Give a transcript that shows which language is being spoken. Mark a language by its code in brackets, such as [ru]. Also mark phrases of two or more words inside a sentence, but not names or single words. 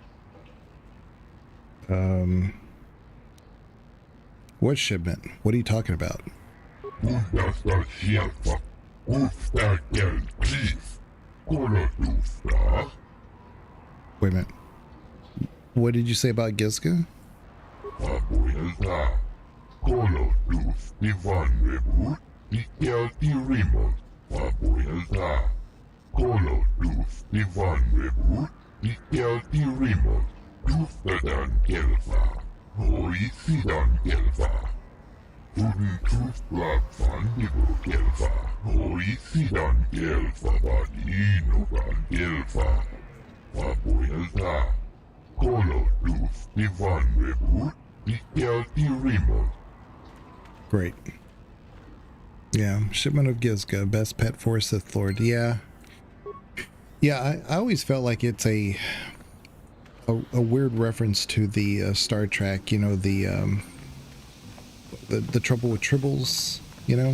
[en] What shipment? What are you talking about? Wait a minute. What did you say about Gizka? Papuelta, Kolo Luz, Ivan Rebut, Ikelti Rimos. Papuelta, Kolo Luz, Ivan Rebut, Ikelti Rimos. Duftadan Kelfa, Hoisidan Kelfa. Uden Truth Blood Van Nibo Kelfa, Hoisidan Kelfa, Vadinogan Kelfa. Papuelta, Kolo Luz, Ivan Rebut, Ikelti Rimos. Great. Yeah, shipment of Gizka, best pet for a Sith Lord. Yeah. Yeah, I always felt like it's a weird reference to the Star Trek, you know, the trouble with tribbles, you know.